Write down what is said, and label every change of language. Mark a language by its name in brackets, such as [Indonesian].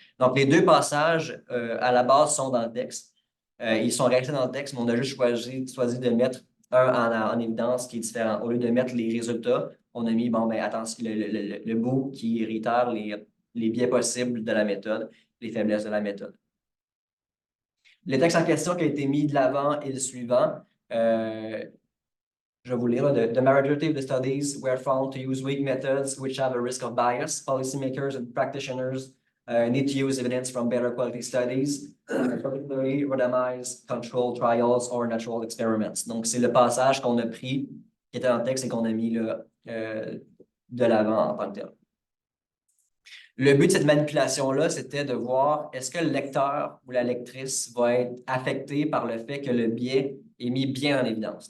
[French] Donc, les 2 passages, à la base, sont dans le texte. Ils sont restés dans le texte, mais on a juste choisi de mettre un en évidence qui est différent. Au lieu de mettre les résultats, on a mis, bon, ben, attention, le bout qui réitère les biais possibles de la méthode, les faiblesses de la méthode. Le texte en question qui a été mis de l'avant est le suivant. Je vais vous lire. [English] The majority of the studies were found to use weak methods which have a risk of bias. Policymakers and practitioners need to use evidence from better quality studies, particularly randomized controlled trials or natural experiments. [French] Donc, c'est le passage qu'on a pris, qui était dans le texte et qu'on a mis là, de l'avant en tant que tel. Le but de cette manipulation-là, c'était de voir est-ce que le lecteur ou la lectrice va être affecté par le fait que le biais est mis bien en évidence.